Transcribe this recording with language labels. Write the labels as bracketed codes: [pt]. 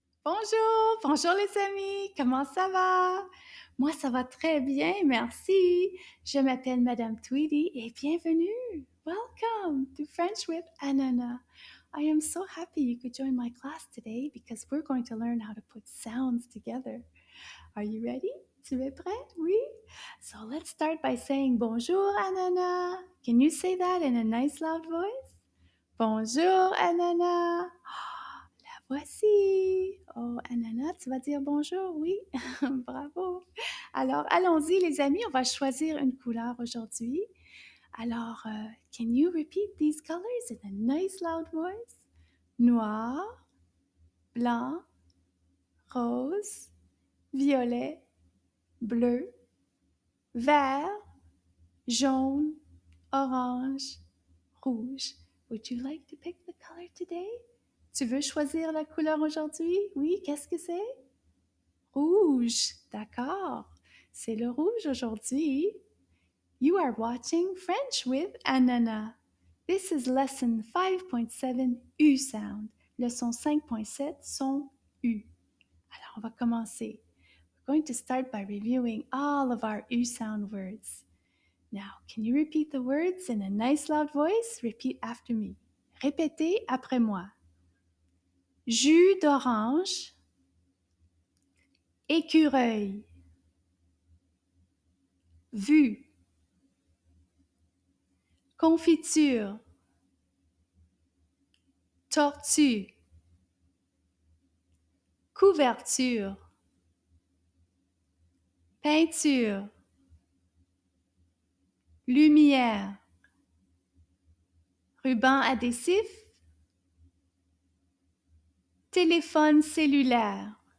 [fr] Bonjour, bonjour les amis, comment ça va? Moi, ça va très bien, merci. Je m'appelle Madame Tweedy et bienvenue. [en] Welcome to French with Ananas. I am so happy you could join my class today because we're going to learn how to put sounds together. Are you ready? [fr] Tu es prêt? Oui? [en] So let's start by saying bonjour, Ananas. Can you say that in a nice loud voice? [fr] Bonjour, Ananas. La voici. Oh, Ananas, tu vas dire bonjour, oui? Bravo. Alors, allons-y, les amis, on va choisir une couleur aujourd'hui. [en] Alors, can you repeat these colors in a nice loud voice? [fr] Noir, blanc, rose, violet, bleu, vert, jaune, orange, rouge. [en] Would you like to pick the color today? [fr] Tu veux choisir la couleur aujourd'hui? Oui, qu'est-ce que c'est? Rouge, d'accord. C'est le rouge aujourd'hui. [en] You are watching French with Ananas. This is lesson 5.7 U sound. [fr] Leçon 5.7 son U. Alors, on va commencer. [en] We're going to start by reviewing all of our U sound words. Now, can you repeat the words in a nice loud voice? Repeat after me. [fr] Répétez après moi. Jus d'orange, écureuil, vue, confiture, tortue, couverture, peinture, lumière, ruban adhésif, téléphone cellulaire.